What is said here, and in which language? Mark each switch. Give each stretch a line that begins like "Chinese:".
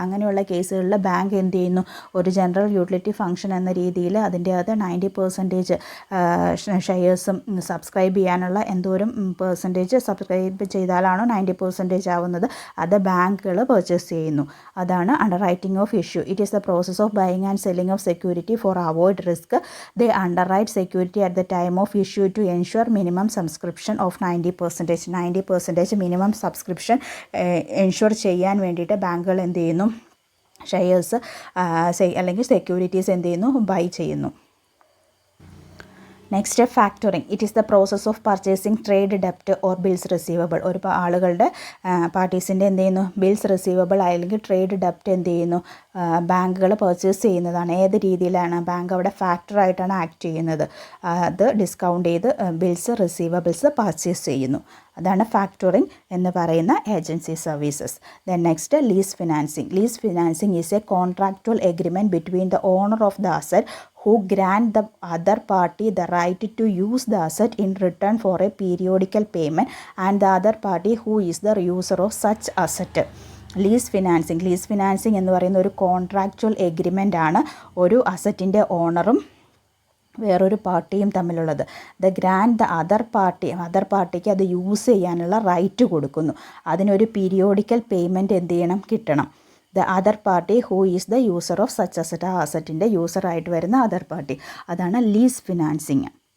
Malayalam: അങ്ങനെയുള്ള കേസുകളിൽ ബാങ്ക് എന്ത് ചെയ്യുന്നു, ഒരു ജനറൽ യൂട്ടിലിറ്റി ഫംഗ്ഷൻ എന്ന രീതിയിൽ അതിൻ്റെ അത് 90% ഷെയർസും സബ്സ്ക്രൈബ് ചെയ്യാനുള്ള എന്തോരം പെർസെൻറ്റേജ് സബ്സ്ക്രൈബ് ചെയ്താലാണോ 90% ആവുന്നത്, അത് ബാങ്കുകൾ പർച്ചേസ് ചെയ്യുന്നു.
English: അതാണ് underwriting of issue. It is the process of buying and selling of security for avoid risk. They underwrite security at the time of issue to ensure minimum subscription of 90%.
Malayalam: 90% minimum subscription ensure ചെയ്യാൻ വേണ്ടിയിട്ട് ബാങ്കുകൾ എന്ത് ചെയ്യുന്നു, shares അല്ലെങ്കിൽ securities എന്ത് ചെയ്യുന്നു, by ചെയ്യുന്നു.
English: Next, factoring. It is the process of purchasing trade ഡെപ്റ്റ് or bills receivable.
Malayalam: ഒരു ആളുകളുടെ പാർട്ടീസിൻ്റെ എന്ത് ചെയ്യുന്നു, ബിൽസ് റിസീവബിൾ അല്ലെങ്കിൽ ട്രേഡ് ഡെപ്റ്റ് എന്ത് ചെയ്യുന്നു, ബാങ്കുകൾ പർച്ചേസ് ചെയ്യുന്നതാണ്. ഏത് രീതിയിലാണ്? ബാങ്ക് അവിടെ ഫാക്ടറായിട്ടാണ് ആക്ട് ചെയ്യുന്നത്. അത് ഡിസ്കൗണ്ട് ചെയ്ത് ബിൽസ് റിസീവബിൾസ് പർച്ചേസ് ചെയ്യുന്നു. അതാണ് ഫാക്ടറിംഗ് എന്ന് പറയുന്ന agency services.
English: Then next lease financing. Lease financing is a contractual agreement between the owner of the asset who grant the other party the right to use the asset in return for a periodical payment and the other party who is the user of such asset.
Malayalam: Lease financing എന്ന് പറയുന്ന ഒരു contractual agreement ആണ് ഒരു അസറ്റിൻ്റെ ഓണറും വേറൊരു പാർട്ടിയും തമ്മിലുള്ളത്. The other പാർട്ടിക്ക് അത് use ചെയ്യാനുള്ള റൈറ്റ് കൊടുക്കുന്നു. അതിനൊരു പീരിയോഡിക്കൽ പേയ്മെൻറ്റ് എന്ത് ചെയ്യണം, കിട്ടണം.
English: the other party who is the user of such asset,
Malayalam: ആ അസറ്റിൻ്റെ യൂസറായിട്ട് വരുന്ന അതർ പാർട്ടി, അതാണ് ലീസ് ഫിനാൻസിങ്.